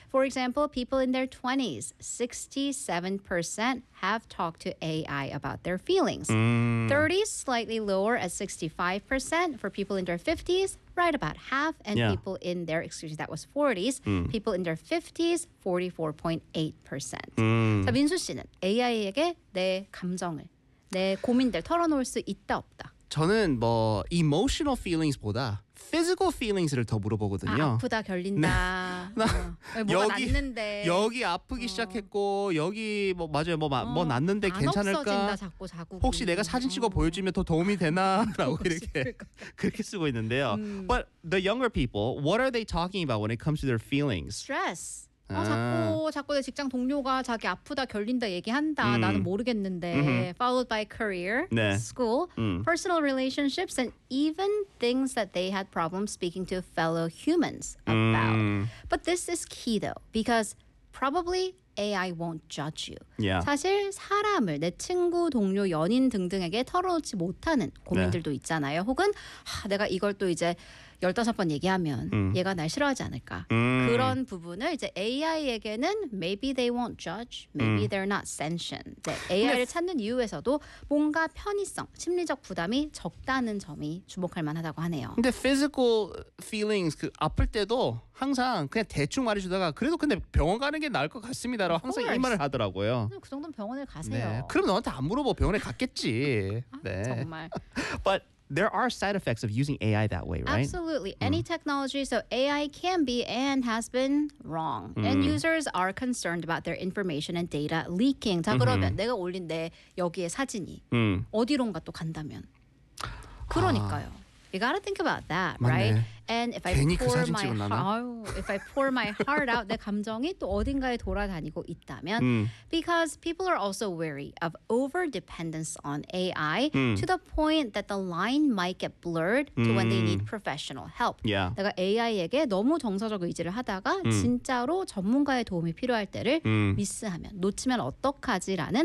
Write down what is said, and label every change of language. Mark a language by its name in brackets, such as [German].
[English] For example, people in their 20s, 67% have talked to AI about their feelings. 30s, slightly lower at 65%. For people in their 50s, right about half. And people in their, excuse me, that was 40s. People in their 50s, 44.8%. [Korean] 자, 민수 씨는 AI에게 내 감정을, 내 고민들 털어놓을 수 있다 없다? 저는 뭐 [English] emotional feelings [Korean] 보다 [English] physical feelings [Korean] 를 더 물어보거든요. 아, 아프다, 결린다. 네. 나 여기 났는데. 여기 아프기 시작했고 여기 뭐 맞아요. 뭐 났는데 괜찮을까? 없어진다, 자꾸 자꾸. 혹시 내가 사진 찍어 보여주면 더 도움이 되나라고 이렇게 그렇게 쓰고 있는데요. [English] But the younger people, what are they talking about when it comes to their feelings? Stress. [Korean] 자꾸 내 직장 동료가 자기 아프다 결린다 얘기한다 나는 모르겠는데 [English] followed by career, [Korean] 네. [English] school, personal relationships and even things that they had problems speaking to fellow humans about. But this is key though because probably AI won't judge you. Yeah. [Korean] 사실 사람을 내 친구, 동료, 연인 등등에게 털어놓지 못하는 고민들도 네. 있잖아요. 혹은 내가 이걸 또 이제 15번 얘기하면 얘가 날 싫어하지 않을까. 그런 부분을 이제 AI에게는 [English] maybe they won't judge, maybe they're not sentient. [Korean] 네, AI를 찾는 이유에서도 뭔가 편의성, 심리적 부담이 적다는 점이 주목할 만하다고 하네요. 근데 [English] physical feelings, [Korean] 그 아플 때도 항상 그냥 대충 말해주다가 그래도 근데 병원 가는 게 나을 것 같습니다. 라고 항상 이 말을 하더라고요. 그 정도는 병원에 가세요. 네, 그럼 너한테 안 물어보고 병원에 갔겠지. 네. 정말. [English] But there are side effects of using AI that way, right? Absolutely. Any technology, so AI can be and has been wrong. And users are concerned about their information and data leaking. [Korean] 자, 그러면 내가 올린 내 여기에 사진이 어디론가 또 간다면. 그러니까요. [English] You got to think about that, right? [Korean] 맞네. [English] And if I pour my [Korean] 찍어놨나? [English] If I pour my heart out, [Korean] 내 감정이 또 어딘가에 돌아다니고 있다면 [English] because people are also wary of over dependence on AI to the point that the line might get blurred to when they need professional help. Yeah. [Korean] 내가 AI에게 너무 정서적 의지를 하다가 진짜로 전문가의 도움이 필요할 때를 미스하면 놓치면 어떡하지라는